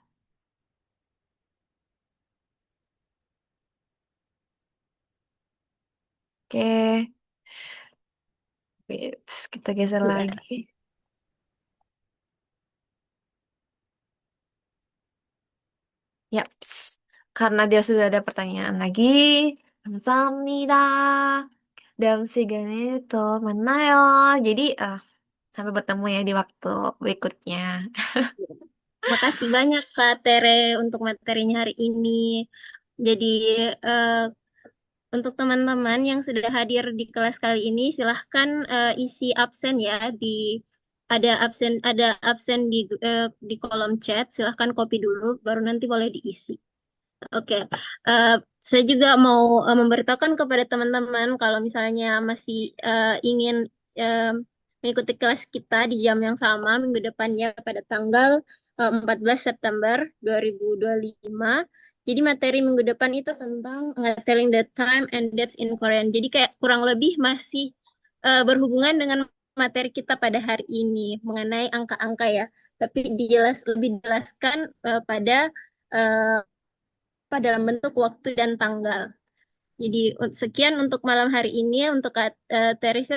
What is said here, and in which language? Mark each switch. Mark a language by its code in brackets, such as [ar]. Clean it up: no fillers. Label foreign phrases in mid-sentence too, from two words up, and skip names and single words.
[id] Oke, wait, kita geser Ya. lagi. Yaps, karena dia sudah ada pertanyaan lagi. [ko] 감사합니다. dalam 시간에 또 만나요. [id] Jadi, sampai bertemu ya di waktu berikutnya. Makasih banyak Kak Tere untuk materinya hari ini. Jadi eh, untuk teman-teman yang sudah hadir di kelas kali ini, silahkan isi absen ya ada absen di kolom chat. Silahkan copy dulu, baru nanti boleh diisi. Oke, saya juga mau memberitahukan kepada teman-teman kalau misalnya masih ingin eh, mengikuti kelas kita di jam yang sama minggu depannya pada tanggal 14 September 2025. Jadi materi minggu depan itu tentang [en] telling the time and dates in Korean. [id] Jadi kayak kurang lebih masih berhubungan dengan materi kita pada hari ini mengenai angka-angka ya. Tapi lebih dijelaskan pada eh, dalam bentuk waktu dan tanggal. Jadi sekian untuk malam hari ini untuk Teresa.